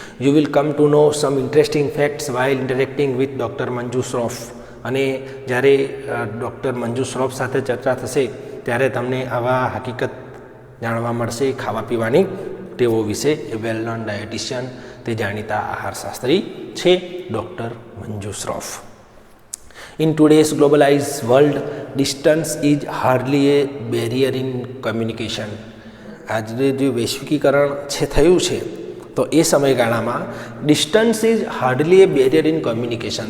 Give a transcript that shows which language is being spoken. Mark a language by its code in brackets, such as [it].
[en] You will come to know some interesting facts while interacting with doctor Manju Shroff. [gu] અને જ્યારે doctor Manju Shroff સાથે ચર્ચા થશે ત્યારે તમને આવા હકીકત જાણવા મળશે ખાવા પીવાની ટેવો વિશે. [en] a well known dietitian, [gu] તે જાણીતા આહારશાસ્ત્રી છે doctor Manju Shroff. [en] In today's globalized world, distance is hardly a barrier in communication. [gu] આજે જે વૈશ્વિકીકરણ છે થયું છે તો એ સમયગાળામાં [en] Distance is hardly a barrier in communication.